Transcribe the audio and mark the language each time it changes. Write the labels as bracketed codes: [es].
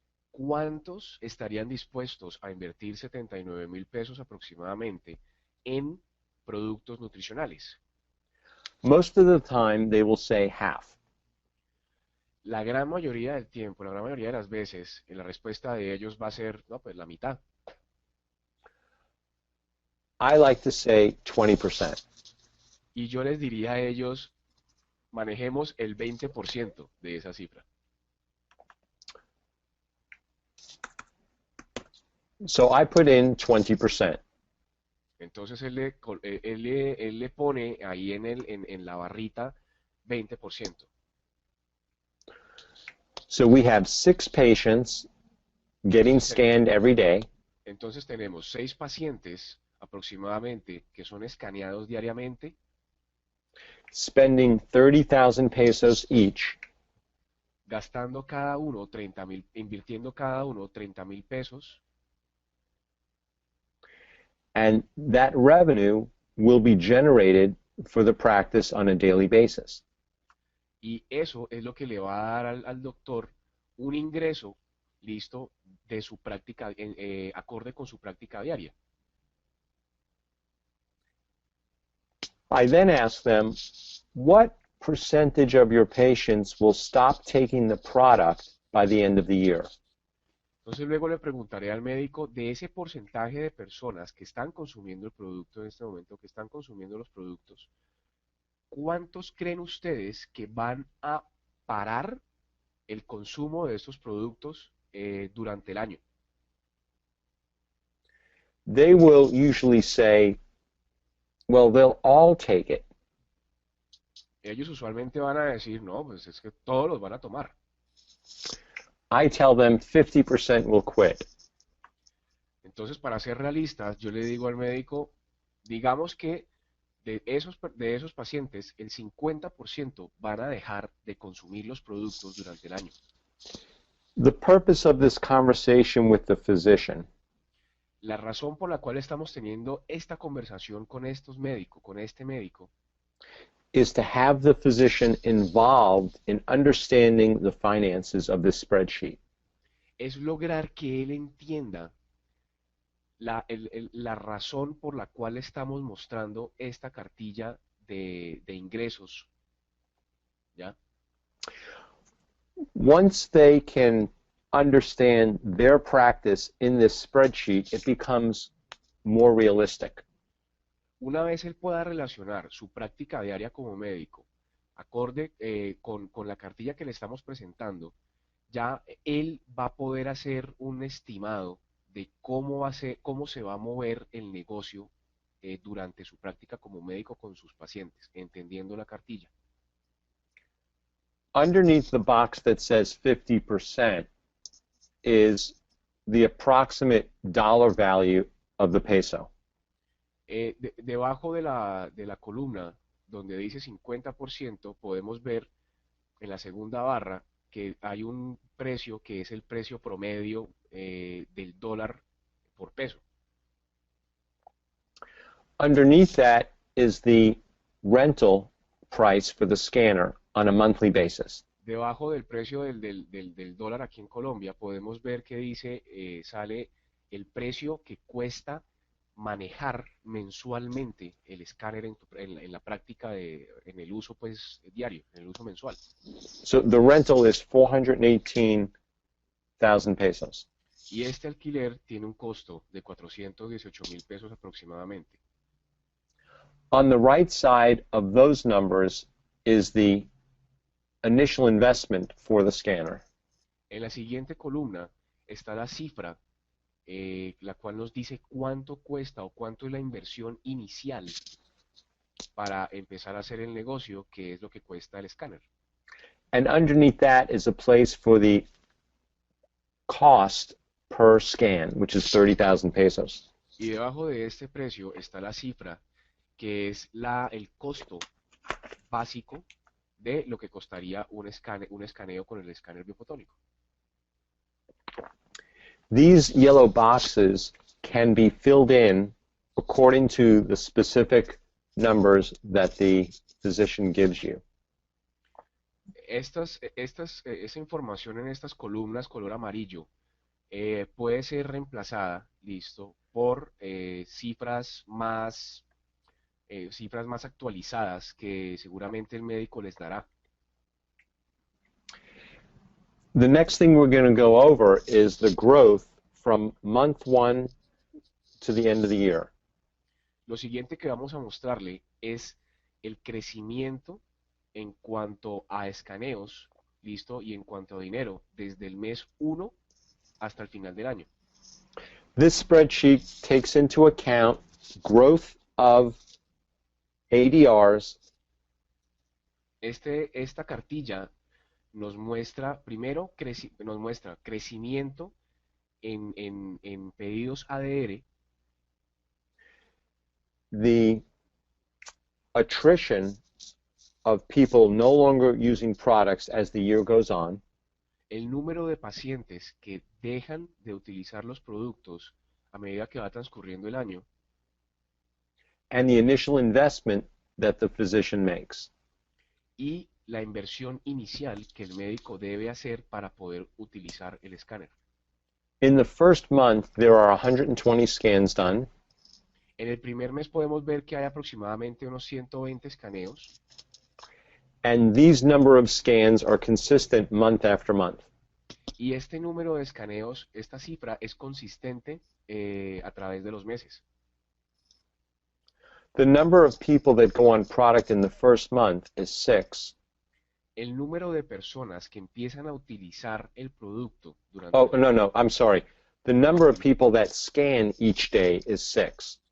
[es] ¿Cuántos estarían dispuestos a invertir 79.000 pesos aproximadamente en productos nutricionales? [en] Most of the time, they will say half. [es] La gran mayoría del tiempo, la gran mayoría de las veces, la respuesta de ellos va a ser, no, pues la mitad. [en] I like to say 20%. [es] Y yo les diría a ellos, manejemos el 20% de esa cifra. [en] So I put in 20%. [es] Entonces él le pone ahí en la barrita 20%. [en] So we have 6 patients getting [es] Entonces, [en] scanned every day. [es] entonces tenemos 6 pacientes aproximadamente que son escaneados diariamente, [en] Spending 30,000 pesos each, [es] gastando cada uno 30.000, invirtiendo cada uno 30.000 pesos, [en] and that revenue will be generated for the practice on a daily basis. [es] y eso es lo que le va a dar al doctor un ingreso, listo, de su práctica, acorde con su práctica diaria. [en] I then ask them, what percentage of your patients will stop taking the product by the end of the year? [es] Entonces luego le preguntaré al médico de ese porcentaje de personas que están consumiendo el producto en este momento, que están consumiendo los productos, ¿cuántos creen ustedes que van a parar el consumo de estos productos durante el año? [en] They will usually say, well, they'll all take it. [es] Ellos usualmente van a decir, no, pues es que todos los van a tomar. [en] I tell them 50% will quit. [es] Entonces, para ser realistas, yo le digo al médico, digamos que de esos pacientes, el 50% van a dejar de consumir los productos durante el año. [en] The purpose of this conversation with the physician [es] La razón por la cual estamos teniendo esta conversación con con este médico, [en] is to have the physician involved in understanding the finances of this spreadsheet. [es] es lograr que él entienda la razón por la cual estamos mostrando esta cartilla de ingresos, ¿ya? [en] Once they can understand their practice in this spreadsheet, it becomes more realistic. [es] Una vez él pueda relacionar su práctica diaria como médico, acorde con la cartilla que le estamos presentando, ya él va a poder hacer un estimado de cómo va a ser, cómo se va a mover el negocio durante su práctica como médico con sus pacientes, entendiendo la cartilla. [en] Underneath the box that says 50% is the approximate dollar value of the peso. [es] Debajo de la columna donde dice 50%, podemos ver en la segunda barra que hay un precio que es el precio promedio del dólar por peso. [en] Underneath that is the rental price for the scanner on a monthly basis. [es] Debajo del precio del dólar aquí en Colombia podemos ver que dice, sale el precio que cuesta manejar mensualmente el escáner en la práctica en el uso pues diario, en el uso mensual. [en] So the rental is 418,000 pesos. [es] Y este alquiler tiene un costo de 418,000 pesos aproximadamente. [en] On the right side of those numbers is the initial investment for the scanner. [es] En la siguiente columna está la cifra, la cual nos dice cuánto cuesta o cuánto es la inversión inicial para empezar a hacer el negocio, que es lo que cuesta el escáner. [en] And underneath that is a place for the cost per scan, which is 30,000 pesos. [es] Y debajo de este precio está la cifra, que es el costo básico de lo que costaría un escaneo con el escáner biofotónico. [en] These yellow boxes can be filled in according to the specific numbers that the physician gives you. [es] Esa información en estas columnas color amarillo puede ser reemplazada, listo, por cifras más actualizadas que seguramente el médico les dará. [en] The next thing we're going to go over is the growth from month 1 to the end of the year. [es] Lo siguiente que vamos a mostrarle es el crecimiento en cuanto a escaneos, listo, y en cuanto a dinero, desde el mes 1 hasta el final del año. [en] This spreadsheet takes into account growth of ADRs. [es] Esta cartilla nos muestra, primero, nos muestra crecimiento en pedidos ADR, [en] the attrition of people no longer using products as the year goes on, [es] el número de pacientes que dejan de utilizar los productos a medida que va transcurriendo el año, [en] and the initial investment that the physician makes. [es] y la inversión inicial que el médico debe hacer para poder utilizar el escáner. [en] In the first month, there are 120 scans done. [es] En el primer mes podemos ver que hay aproximadamente unos 120 escaneos, [en] And these number of scans are consistent month after month. [es] y este número de escaneos, esta cifra, es consistente a través de los meses. [en] The number of people that go on product in the first month is 6. [es] El número de personas que empiezan a utilizar el producto durante... [en] Oh, no, I'm sorry. The number of people that scan each day is 6.